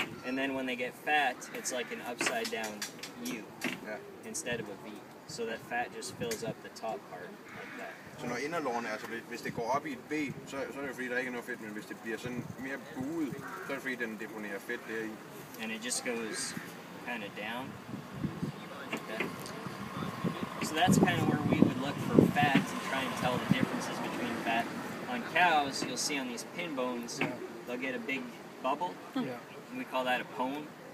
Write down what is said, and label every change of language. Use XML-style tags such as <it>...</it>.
<en>And then when they get fat, it's like an upside down U</en> <da>ja.</da> <en>instead of a V. So that fat just fills up the top part like that.</en> <da>Så når inderlårene, altså hvis det går op i et V, så er det fordi, der ikke er noget fedt, men hvis det bliver sådan mere buet, så er det fordi, den deponerer fedt deri.</da> <en>And it just goes kind of down like that. So that's kind of where we would look for fat and try and tell the differences between fat. On cows, you'll see on these pin bones, they'll get a big bubble,</en> <da>Ja.</da> <en>and we call that a pone.</en>